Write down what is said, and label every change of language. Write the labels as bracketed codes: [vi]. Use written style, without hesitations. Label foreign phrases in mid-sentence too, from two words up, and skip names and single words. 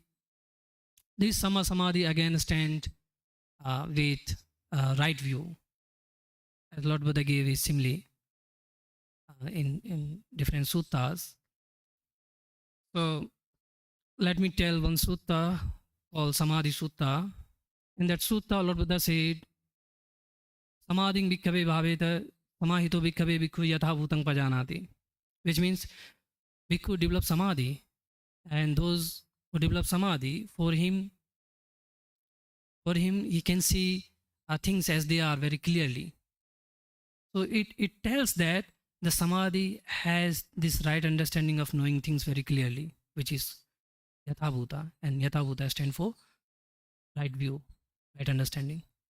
[en] This Samma Samadhi again stand with right view, as Lord Buddha gave his simile in different suttas. So let me tell one sutta called Samadhi Sutta. In that sutta, Lord Buddha said, [pi] Samadhing bhikkhave bhaveta samahito bhikkhave bhikkhu yatha bhutang pajanati, [en] which means bhikkhu develop samadhi, and those who develop samadhi, for him he can see things as they are very clearly. So it tells that the samadhi has this right understanding of knowing things very clearly, which is yathabhuta, and yathabhuta stand for right view, right understanding.